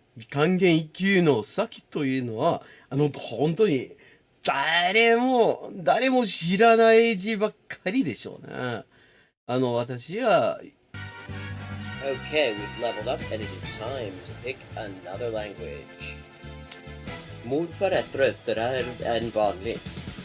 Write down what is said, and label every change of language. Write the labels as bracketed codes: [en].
[ja] 漢検1級の先というのは、本当に誰も知らない字ばっかりでしょうね。私は [en] Okay, we've leveled up and it is time to pick another language. [sv] Mood är tröttare än vanligt.